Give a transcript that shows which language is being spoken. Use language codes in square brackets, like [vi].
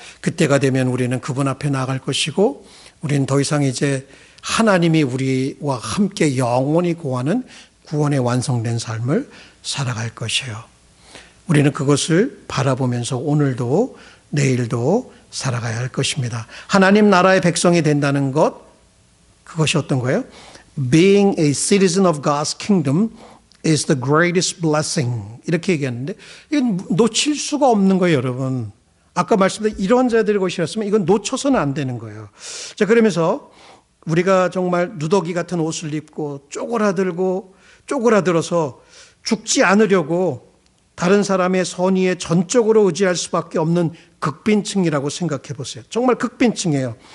[ko] 그때가 되면 우리는 그분 앞에 나갈 것이고 우리는 더 이상 이제 하나님이 우리와 함께 영원히 고하는 구원의 완성된 삶을 살아갈 것이에요. 우리는 그것을 바라보면서 오늘도 내일도 살아가야 할 것입니다. 하나님 나라의 백성이 된다는 것, 그것이 어떤 거예요? [en] being a citizen of God's kingdom is the greatest blessing. [ko] 이렇게 얘기했는데 이건 놓칠 수가 없는 거예요, 여러분. 아까 말씀드린 이런 자들의 것이었으면 이건 놓쳐서는 안 되는 거예요. 자, 그러면서 우리가 정말 누더기 같은 옷을 입고 쪼그라들어서 죽지 않으려고 다른 사람의 선의에 전적으로 의지할 수밖에 없는 극빈층이라고 생각해 보세요. 정말 극빈층이에요.